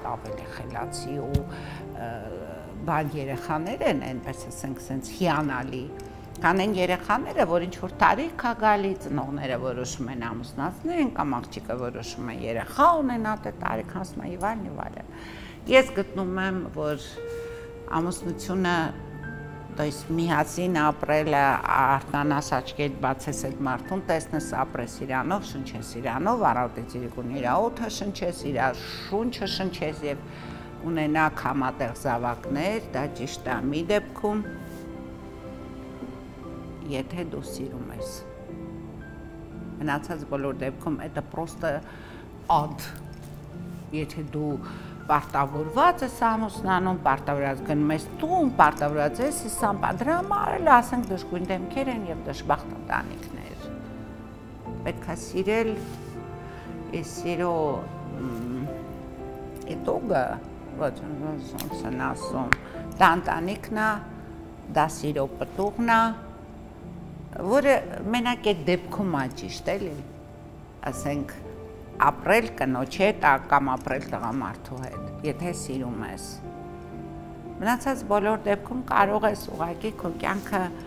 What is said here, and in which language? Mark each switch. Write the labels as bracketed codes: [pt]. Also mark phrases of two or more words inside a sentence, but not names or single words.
[hy] ավելի խելացի ու բան երեխաներ են, այնպես ասենք, սենց հիանալի, քան այն երեխաները, որ ինչ-որ տարիք է գալի, ծնողները որոշում են ամուսնացնել, կամ աղջիկը որոշում է երեխա ունենալ, դե տարիք անցնում է եւ այլն։ Ես գտնում եմ, որ ամուսնությունը, [ru] то есть [hy] միասին ապրելը, արտանաս աչքերդ բացես այդ մարդուն, տեսնես ապրես իրանով, շնչես իրանով, առավոտից իրիկուն իր օդը շնչես, իր շունչը շնչես եւ ունենաք համատեղ զավակներ, դա ճիշտ է մի դեպքում, եթե դու սիրում ես։ Մնացած բոլոր դեպքում [ru] это просто ад, [hy] եթե դու պարտավորված ես ամուսնանում, պարտավորված գնում ես տուն, պարտավորված ես իսամ, դրա համար էլ ասենք դժգույն դեմքեր են եւ դժբախտ ընտանիքներ։ Պետք է սիրել, այս սիրո էտոգը, ոնց են ասում, դա ընտանիքն է, դա սիրո պտուղն է, որը մենակ այդ դեպքում է ճիշտ էլի, ասենք ապրել կնոջ հետ կամ ապրել տղամարդու հետ, եթե սիրում ես։ Մնացած բոլոր դեպքում կարող ես ուղղակի քո կյանքը